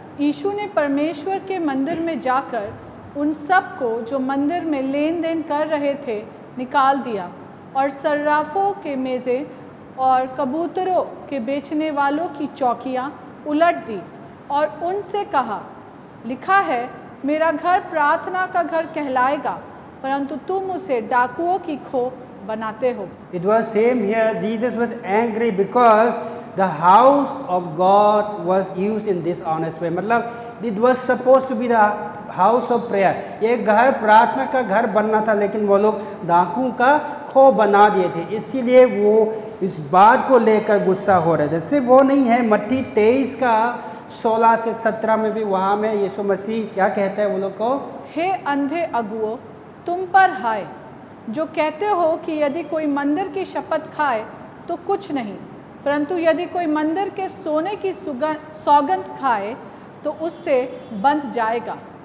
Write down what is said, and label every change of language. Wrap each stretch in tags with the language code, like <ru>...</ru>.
<hi>यीशु ने परमेश्वर के मंदिर में जाकर उन सब को जो मंदिर में लेन देन कर रहे थे निकाल दिया और सर्राफों के मेज़ें और कबूतरों के बेचने वालों की चौकियाँ उलट दी और उनसे कहा, लिखा है मेरा घर प्रार्थना का घर कहलाएगा, परंतु तुम उसे डाकुओं की खो बनाते हो।</hi> <en>It was same here. Jesus was angry because the house of God was used in dishonest way. मतलब it was supposed to be the house of prayer.</en> <hi>ये घर प्रार्थना का घर बनना था, लेकिन वो लोग डाकुओं का खो बना दिए थे, इसीलिए वो इस बात को लेकर गुस्सा हो रहे थे। सिर्फ वो नहीं है, मत्ती 23 का 16 से 17 में भी वहाँ में यीशु मसीह क्या कहते हैं वो लोग को, हे अंधे अगुओं, तुम पर हाय, जो कहते हो कि यदि कोई मंदिर की शपथ खाए तो कुछ नहीं, परंतु यदि कोई मंदिर के सोने की सौगंध खाए तो उससे बंध जाएगा।</hi>